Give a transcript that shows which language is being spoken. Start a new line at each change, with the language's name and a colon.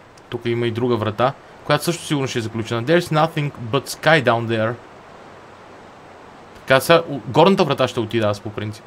Bulgarian: Тук има и друга врата, която също сигурно ще е заключена.
English: There's nothing but sky down there.
Bulgarian: Така сега, горната врата ще отида аз по принцип.